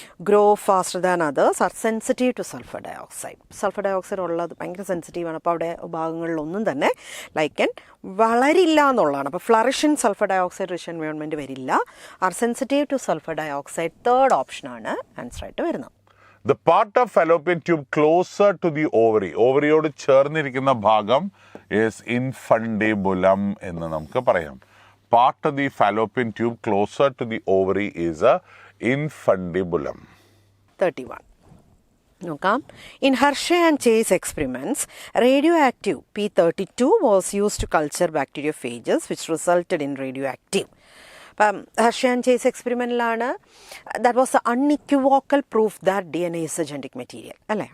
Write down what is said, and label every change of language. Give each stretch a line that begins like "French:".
English: Grow faster than others, are sensitive to sulphur dioxide.
Malayalam: Sulphur dioxide ഉള്ളത് ഭയങ്കര സെൻസിറ്റീവാണ്. അപ്പോൾ അവിടെ ഭാഗങ്ങളിലൊന്നും തന്നെ ലൈക്കൻ വളരില്ല എന്നുള്ളതാണ്.
English: അപ്പോൾ flourish in sulphur dioxide rich environment
Malayalam: വരില്ല.
English: are sensitive to sulphur dioxide 3rd ഓപ്ഷനാണ് answer
Malayalam: ആയിട്ട് വരുന്നത്.
English: The part of fallopian tube closer to the ovary,
Malayalam: ഓവറിയോട് ചേർന്നിരിക്കുന്ന ഭാഗം
English: is infundibulum
Malayalam: എന്ന് നമുക്ക് പറയാം.
English: Part of the fallopian tube closer to the ovary is a infundibulum.
Malayalam: 31. നോക്കാം.
English: In Hershey and Chase experiments radio active P32 was used to culture bacteriophages which resulted in radio active.
Malayalam: അപ്പം
English: Hershey and Chase എക്സ്പെരിമെൻറ്റിലാണ് that was the unequivocal proof that DNA is a genetic material
Malayalam: അല്ലേ.